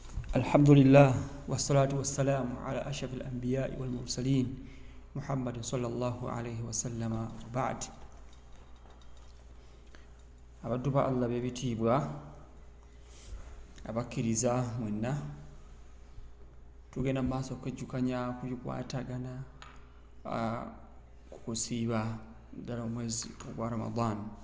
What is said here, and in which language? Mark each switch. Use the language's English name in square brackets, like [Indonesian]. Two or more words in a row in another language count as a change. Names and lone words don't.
[Arabic] الحمد لله والصلاة والسلام على أشرف الأنبياء والمرسلين محمد صلى الله عليه وسلم بعد. [Ganda] abantu ba Allah b'ebitiibwa abakkiriza mwenna tugenda mu maaso okwejjukanya ku bikwatagana ku kusiiba ddala omwezi ogwa Ramadan.